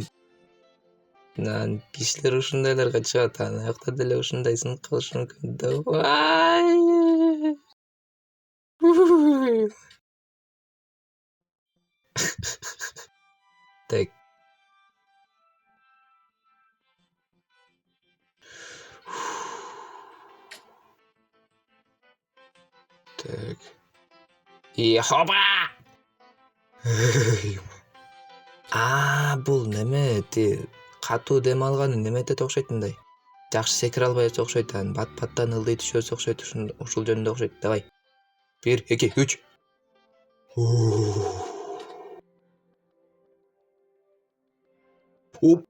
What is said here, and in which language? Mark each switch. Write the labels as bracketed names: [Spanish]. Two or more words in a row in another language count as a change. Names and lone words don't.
[Kyrgyz] Кишилер ушундайларга чыгат, аякта деле ушундай сынып калышы мүмкүн да. [Russian] Так. Так. И хоба! [Kyrgyz] Бул неме, катуу дем алганы немете окшойт мындай. Жакшы секире албай окшойт, бат-баттан ылдый түшөсү окшойт, ушул жөнүндө окшойт. [Russian] Давай. 1, 2, 3. Оп.